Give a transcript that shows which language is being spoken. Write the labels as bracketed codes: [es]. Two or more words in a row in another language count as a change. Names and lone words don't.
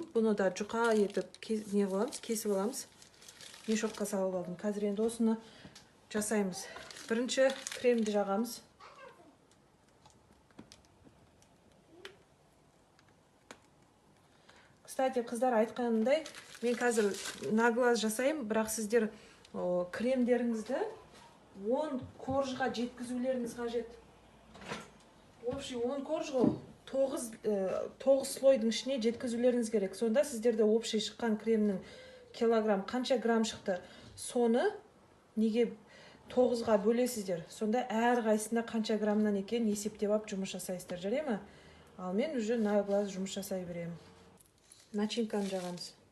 [kk] Бұны да жұқа етіп кесіп аламыз. Мешокқа салып алдым. Қазір енді осыны жасаймыз. Бірінші кремді жағамыз. Кстати, қыздар айтқанымдай, мен қазір [ru] на глаз [kk] жасайым, бірақ сіздер кремдеріңізді 10 коржға жеткізулеріңіз қажет. Общий 10 коржға 9 слойдың ішіне жеткізулеріңіз керек. Сонда сіздерде общий шыққан кремнің килограмм қанша грамм шықты, соны неге 9-ға бөлесіздер. Сонда әр қайсында қанша граммнан екен есептеп алып жұмыс жасайсыздар, жарай ма? Ал мен [ru] уже на глаз [kk] жұмыс жасай беремін. Начинканы жағамыз.